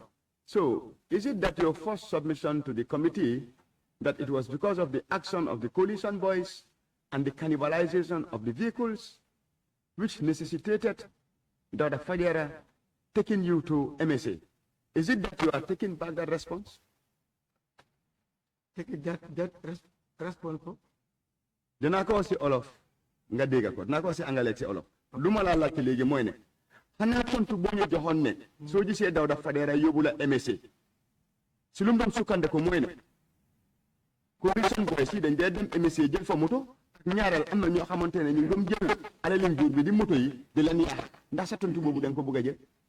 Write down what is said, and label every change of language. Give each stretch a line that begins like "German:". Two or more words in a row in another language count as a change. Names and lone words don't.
English: So, is it that your first submission to the committee that it was because of the action of the coalition boys and the cannibalization of the vehicles which necessitated Dauda Fodera taking you to MSA? Is it that you are taking back that response? Take that response for?
Wolof: Dinaa ko si Olof nga dégg ko dinaa ko si Anglais si Olof lu ma laa laajte léegi mooy ne xanaa tontu boo ñu joxoon ne soo gisee Dauda Fodera yóbbu la MSA si lu mu doon sukkandiku mooy ne
English: coalition boys
Wolof: yi dañ dee dem MSA jël fa moto ñaareel am na ñoo xamante ne ñu doon jël alali nguur bi di moto yi di leen yaax ndax sa tontu boobu da nga ko bëgg a jël.